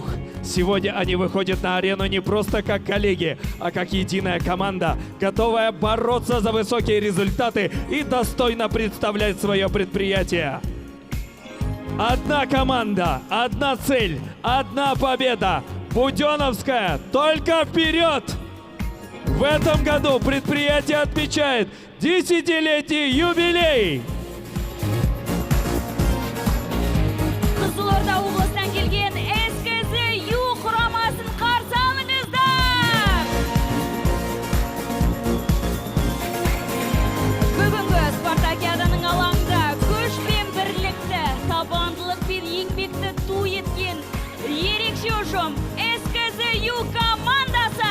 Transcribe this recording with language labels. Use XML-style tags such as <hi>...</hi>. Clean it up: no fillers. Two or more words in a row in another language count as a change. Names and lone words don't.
<ru>Сегодня они выходят на арену не просто как коллеги, а как единая команда, готовая бороться за высокие результаты и достойно представлять свое предприятие. Одна команда, одна цель, одна победа. Будённовская, только вперед! В этом году предприятие отмечает 10-летний юбилей.</ru> <kk>Кызылорда областынан келген СКЗ-Ю құрамасын қарсы алыңыздар! Бүгінгі спартакиаданың алаңында күш пен бірлікті, табандылық пен еңбекті ту еткен ерекше ұжым СКЗ-Ю командасы!</kk>